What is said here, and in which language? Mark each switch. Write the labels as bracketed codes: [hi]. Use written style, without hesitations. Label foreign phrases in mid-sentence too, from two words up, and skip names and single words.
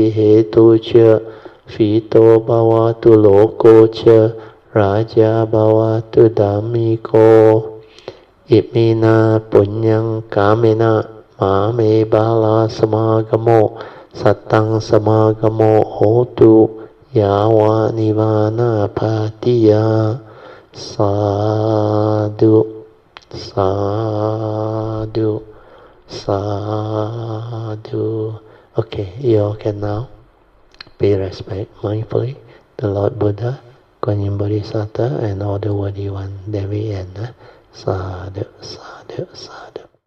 [pi] hetu cha Fito bhavatu loko cha Raja bhavatu dhammiko Imina punyang kamena Mame bala samagamo Satang samagamo hotu Yawa nivana patiya Sadhu, sadhu, sadhu. [en] Okay, you all can now pay respect mindfully the Lord Buddha, Kuan Yin Bodhisattva, and all the worthy one that we end. [pi] Sadhu, sadhu, sadhu.